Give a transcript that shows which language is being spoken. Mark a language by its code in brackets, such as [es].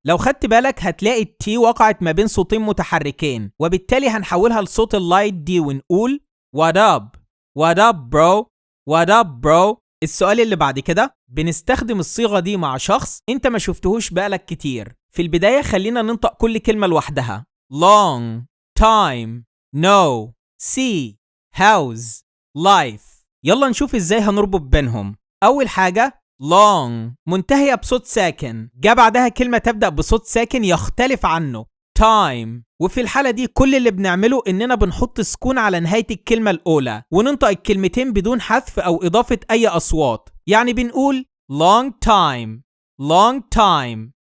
[ar] لو خدت بالك هتلاقي التي وقعت ما بين صوتين متحركين، وبالتالي هنحولها لصوت اللايت دي ونقول [en] what up What up bro [ar] What up bro. السؤال اللي بعد كده، بنستخدم الصيغة دي مع شخص انت ما شفتهوش بقالك كتير. في البداية خلينا ننطق كل كلمة لوحدها. [en] long time no see house life. [ar] يلا نشوف ازاي هنربط بينهم. اول حاجة long منتهية بصوت ساكن، جاء بعدها كلمة تبدأ بصوت ساكن يختلف عنه time، وفي الحالة دي كل اللي بنعمله اننا بنحط سكون على نهاية الكلمة الاولى وننطق الكلمتين بدون حذف او اضافة اي اصوات، يعني بنقول [en] long time long time.